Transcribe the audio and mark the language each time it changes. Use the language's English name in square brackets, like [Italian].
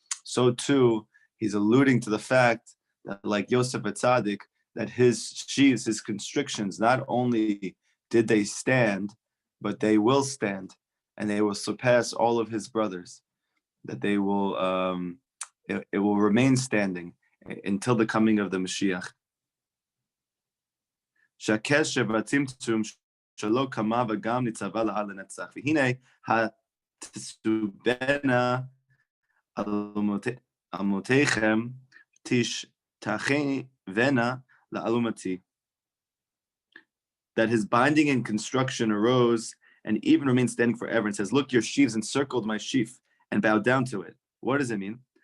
[English] So too, he's alluding to the fact that, like Yosef at Tzaddik, that his sheaves, his constrictions, not only did they stand, but they will stand, and they will surpass all of his brothers. That they will, it will remain standing until the coming of the Mashiach. [Hebrew] שהקשר והצמצום שלא קמה וגם ניצבה לעד לנצח. והנה התסובנה אלומותיכם תשתחוונה לאלומתי. [English] That his binding and construction arose and even remains standing forever, and says, look, your sheaves encircled my sheaf and bowed down to it. What does it mean?